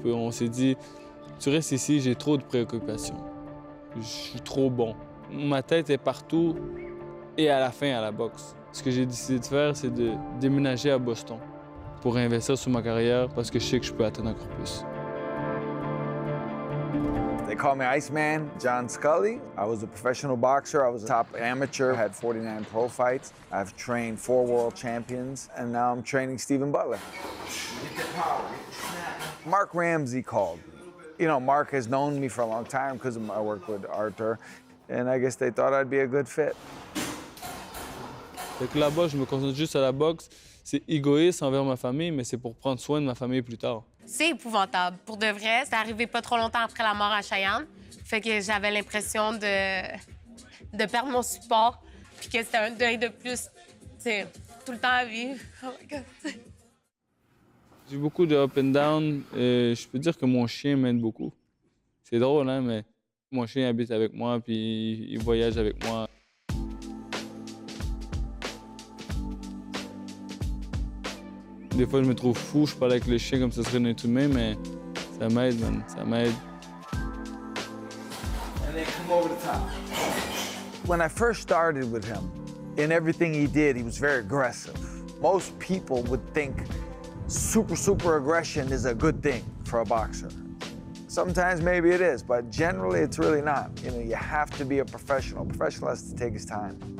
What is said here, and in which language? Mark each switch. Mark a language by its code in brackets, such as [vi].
[fr] On s'est dit, tu restes ici, j'ai trop de préoccupations. Je suis trop bon. Ma tête est partout et à la fin à la boxe. Ce que j'ai décidé de faire, c'est de déménager à Boston pour investir sur ma carrière parce que je sais que je peux atteindre encore plus. [en] They call me Iceman, John Scully. I was a professional boxer. I was a top amateur. I had 49 pro fights. I've trained 4 world champions, and now I'm training Stephen Butler. Mark Ramsey called me. You know, Mark has known me for a long time because of my work with Arthur, and I guess they thought I'd be a good fit. [fr] Fait que là-bas, je me concentre juste à la boxe. C'est égoïste envers ma famille, mais c'est pour prendre soin de ma famille plus tard. C'est épouvantable. Pour de vrai, c'est arrivé pas trop longtemps après la mort à Cheyenne. Fait que j'avais l'impression de perdre mon support, puis que c'était un deuil de plus, tout le temps à vivre. [en] Oh my God. [fr] J'ai beaucoup de [en] up and down. [fr] Je peux dire que mon chien m'aide beaucoup. C'est drôle, hein, mais mon chien habite avec moi, puis il voyage avec moi. Des fois, je me trouve fou, je parle avec le chien comme ça serait un être humain, mais ça m'aide, man, ça m'aide. [en] And then come over the top. When I first started with him, in everything he did, he was very aggressive. Most people would think super aggression is a good thing for a boxer. Sometimes maybe it is, but generally it's really not. You know, you have to be a professional. A professional has to take his time.